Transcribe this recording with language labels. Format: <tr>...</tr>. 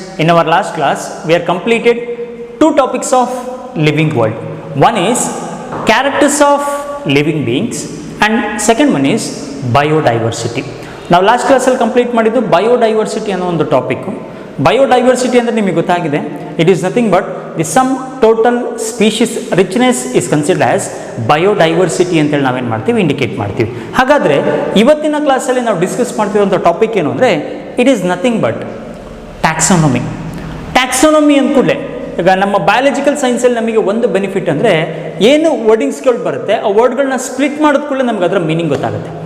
<en>In our last class, we have completed two topics of living world. One is characters of living beings and second one is biodiversity. Now last class</en> <kn>ಅಲ್ಲಿ complete ಮಾಡಿದ್ದು biodiversity ಅನ್ನೋ ಒಂದು topic.</kn> <en>Biodiversity</en> <kn>ಅಂದರೆ ನಿಮಗೆ ಗೊತ್ತಾಗಿದೆ,</kn> <en>it is nothing but the sum total species richness is considered as biodiversity</en> <kn>ಅಂತೇಳಿ ನಾವೇನು ಮಾಡ್ತೀವಿ ಇಂಡಿಕೇಟ್ ಮಾಡ್ತೀವಿ. ಹಾಗಾದರೆ ಇವತ್ತಿನ ಕ್ಲಾಸಲ್ಲಿ ನಾವು ಡಿಸ್ಕಸ್ ಮಾಡ್ತಿರುವಂಥ ಟಾಪಿಕ್ ಏನು ಅಂದರೆ</kn> <en>It is nothing but taxonomy.</en> <kn>Taxonomy ಅಂದ್ಕೂಡಲೇ ಈಗ ನಮ್ಮ ಬಯಾಲಜಿಕಲ್ ಸೈನ್ಸಲ್ಲಿ ನಮಗೆ ಒಂದು ಬೆನಿಫಿಟ್ ಅಂದರೆ ಏನು ವರ್ಡಿಂಗ್ಸ್ಗಳು ಬರುತ್ತೆ ಆ ವರ್ಡ್ಗಳನ್ನ ಸ್ಪ್ಲಿಟ್ ಮಾಡಿದ ಕೂಡಲೇ ನಮ್ಗೆ ಅದರ ಮೀನಿಂಗ್ ಗೊತ್ತಾಗುತ್ತೆ.</kn>